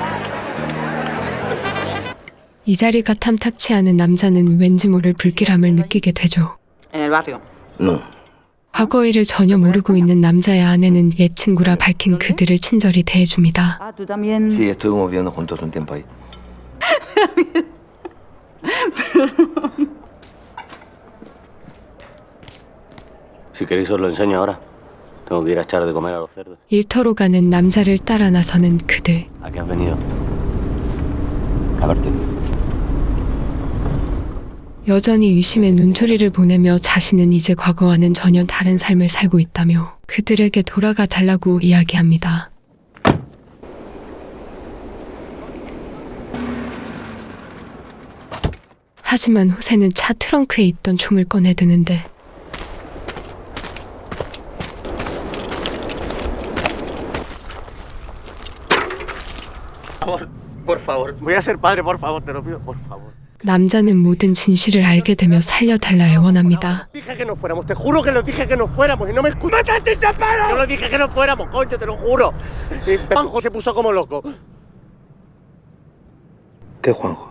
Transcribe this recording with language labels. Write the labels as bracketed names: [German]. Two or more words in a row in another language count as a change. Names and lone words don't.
[Spanish] Bueno, eres José. [Korean] 이 자리가 탐탁치 않은 남자는 왠지 모를 불길함을 느끼게 되죠. [Spanish] En el barrio. No. [Korean] 과거 일을 전혀 모르고 있는 남자의 아내는 옛 친구라 밝힌 그들을 친절히 대해줍니다. [Spanish] Ah, tú también. Sí, estuvimos viviendo juntos un tiempo ahí. Si queréis os lo enseño ahora. Tengo que ir a echar de comer a los cerdos. [Korean] 일터로 가는 남자를 따라 나서는 그들. [Spanish] ¿A qué has venido? A verte. [Korean] 여전히 의심의 눈초리를 보내며 자신은 이제 과거와는 전혀 다른 삶을 살고 있다며 그들에게 돌아가 달라고 이야기합니다. 하지만 호세는 차 트렁크에 있던 총을 꺼내드는데 [Spanish] Por favor. Voy a ser padre, por favor, te lo pido, por favor. [Korean] 남자는 모든 진실을 알게 되며 살려달라 애원합니다. [Spanish] Dije que no fuéramos, te juro que lo dije que no fuéramos y no me escuchas. ¡Mataste ese palo! Yo lo dije que no fuéramos, coño, te lo juro. Y Juanjo se puso como loco. ¿Qué, Juanjo?